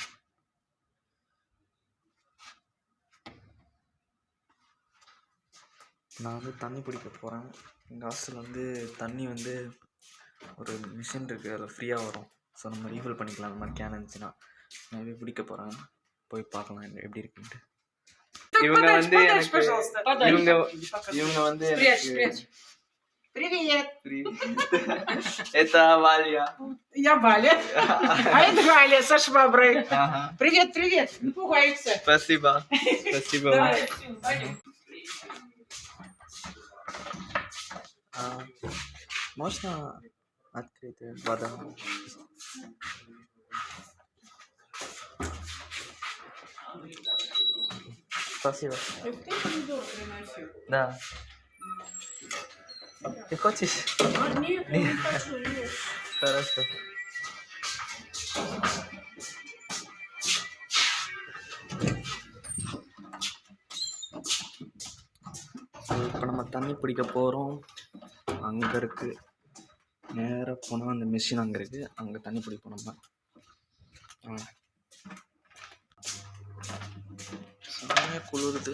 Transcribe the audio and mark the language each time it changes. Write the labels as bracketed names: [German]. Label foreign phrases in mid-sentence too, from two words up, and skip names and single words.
[Tamil] நான் வந்து தண்ணி பிடிக்க போகிறேன். எங்கள் ஹாஸ்டலில் வந்து தண்ணி வந்து ஒரு மிஷின் இருக்குது, அதில் ஃப்ரீயாக வரும். ஸோ நம்ம ரீஃபில் பண்ணிக்கலாம். அந்த மாதிரி கேன் இருந்துச்சுன்னா நான் போய் பிடிக்க போகிறேன். போய் பார்க்கலாம் எப்படி இருக்குன்ட்டு. இவங்க வந்து இவங்க வந்து [Russian] Привет! Это Валя. Я Валя. А это Валя со шваброй. Привет, привет. Не пугайся. Спасибо. Спасибо. Можно открыть вода? Спасибо. Ты помидор приносил? Да. Ты хочешь? Нет, я не хочу. Хорошо. [Tamil] இப்போ நம்ம தண்ணி பிடிக்க போகிறோம். அங்கே இருக்குது. நேராக போனால் அந்த மிஷின் அங்கே இருக்குது. அங்கே தண்ணி பிடிப்போம் நம்ம. செம்மையாக குளிருது.